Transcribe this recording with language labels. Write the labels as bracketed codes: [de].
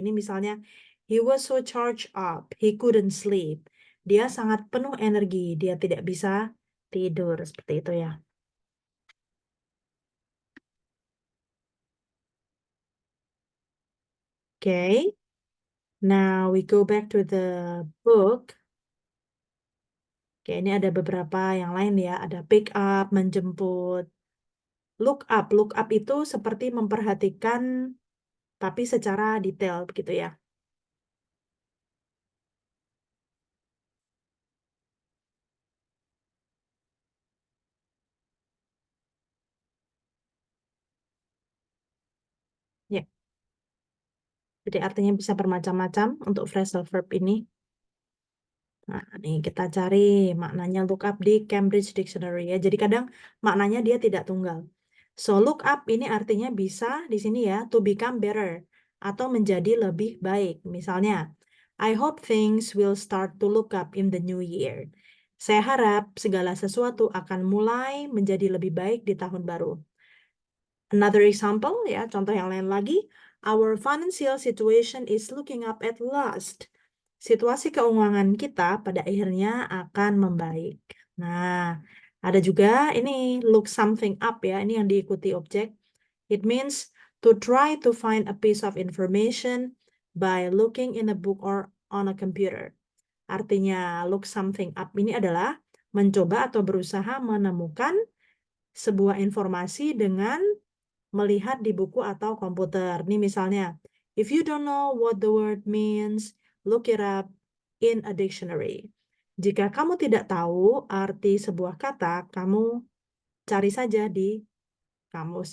[id] Ini misalnya [en] he was so charged up, he couldn't sleep. [id] Dia sangat penuh energi, dia tidak bisa tidur seperti itu ya. [en] Okay. Now we go back to the book. [id] Oke, ini ada beberapa yang lain ya. Ada pick up, menjemput. Look up. Look up itu seperti memperhatikan tapi secara detail begitu ya. Ya, jadi artinya bisa bermacam-macam untuk phrasal verb ini. Nah, nih kita cari maknanya look up di Cambridge Dictionary ya. Jadi kadang maknanya dia tidak tunggal. [en] So, [id] look up ini artinya bisa di sini ya, [en] to become better [id] atau menjadi lebih baik. Misalnya, [en] I hope things will start to look up in the new year. [id] Saya harap segala sesuatu akan mulai menjadi lebih baik di tahun baru. [en] Another example [id] ya, contoh yang lain lagi. [en] Our financial situation is looking up at last. [id] Situasi keuangan kita pada akhirnya akan membaik. Nah, ada juga ini look something up ya, ini yang diikuti objek. [en] It means to try to find a piece of information by looking in a book or on a computer. [id] Artinya look something up ini adalah mencoba atau berusaha menemukan sebuah informasi dengan melihat di buku atau komputer. Nih misalnya, [en] if you don't know what the word means, look it up in a dictionary. [id] Jika kamu tidak tahu arti sebuah kata, kamu cari saja di kamus.